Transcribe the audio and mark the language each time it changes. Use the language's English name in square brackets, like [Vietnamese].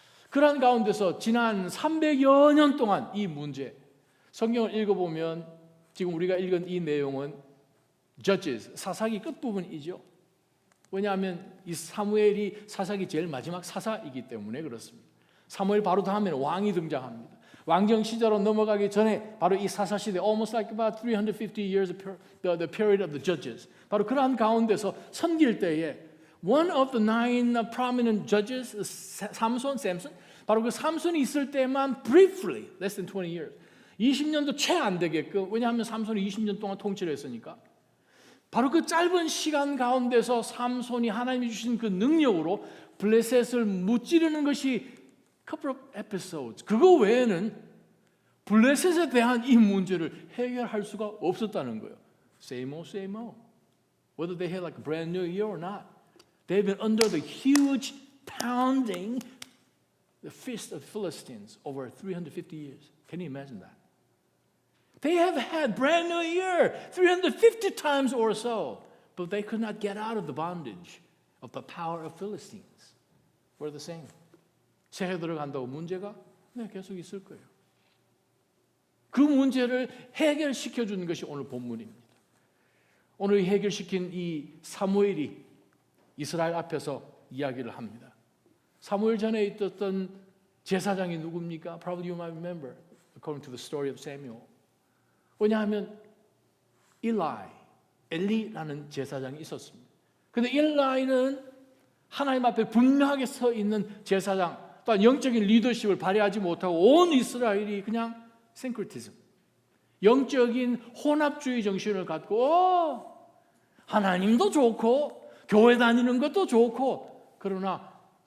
[Korean] 그러한 가운데서 지난 300여 년 동안 이 문제, 성경을 읽어보면 지금 우리가 읽은 이 내용은 Judges, 사사기 끝부분이죠. 왜냐하면 이 사무엘이 사사기 제일 마지막 사사이기 때문에 그렇습니다. 사무엘 바로 다음에는 왕이 등장합니다. 왕정 시대로 넘어가기 전에 바로 이 사사 시대, [English] almost like about 350 years the period of the Judges. [Korean] 바로 그러한 가운데서 섬길 때에 [English] one of the 9 prominent judges, [Korean] 삼손, 바로 그 삼손이 있을 때만 [English] briefly, less than 20 years, [Korean] 20년도 채 안 되게끔, 왜냐하면 삼손이 20년 동안 통치를 했으니까. 바로 그 짧은 시간 가운데서 삼손이 하나님이 주신 그 능력으로 블레셋을 무찌르는 것이 [English] couple of episodes. [Korean] 그거 외에는 블레셋에 대한 이 문제를 해결할 수가 없었다는 거예요. [English] Same old. Whether they had like a brand new year or not. They've been under the huge pounding the fist of the Philistines over 350 years. Can you imagine that? They have had brand new year 350 times or so, but they could not get out of the bondage of the power of Philistines. We're the same. [Korean] 새해 들어간다고 문제가 계속 있을 거예요. 그 문제를 해결시켜 주는 것이 오늘 본문입니다. 오늘 해결시킨 이 사무엘이 이스라엘 앞에서 이야기를 합니다. 사무엘 전에 있었던 제사장이 누굽니까? [English] Probably you might remember, according to the story of Samuel. [Korean] 왜냐하면 엘리라는 제사장이 있었습니다. 그런데 엘리는 하나님 앞에 분명하게 서 있는 제사장, 또한 영적인 리더십을 발휘하지 못하고 온 이스라엘이 그냥 싱크리티즘, 영적인 혼합주의 정신을 갖고 하나님도 좋고 교회 다니는 것도 좋고, 그러나